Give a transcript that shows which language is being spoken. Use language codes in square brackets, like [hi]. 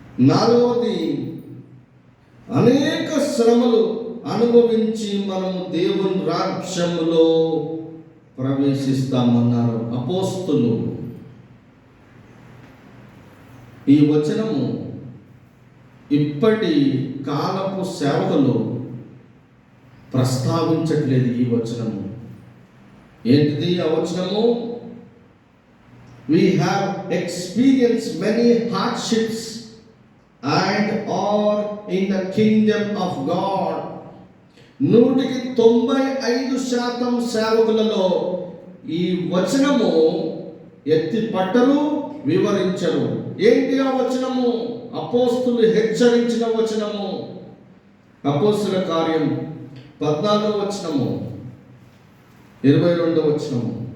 [te] నాలుగవది, అనేక శ్రమలు అనుభవించి మనము దేవుని రాజ్యములో ప్రవేశిస్తామన్నారు అపోస్తులు. ఈ వచనము ఇప్పటి కాలపు సేవకులు ప్రస్తావించట్లేదు. ఈ వచనము ఏంటిది? ఆ వచనము, [en] we have experienced many hardships and are in the kingdom of God. [te] 95% సేవకులలో ఈ వచనము ఎత్తి పట్టరు, వివరించరు. ఏంటి ఆ వచనము? అపోస్తులు హెచ్చరించిన వచనము. అపోస్తుల కార్యం 14వ వచనము, 22వ వచనము.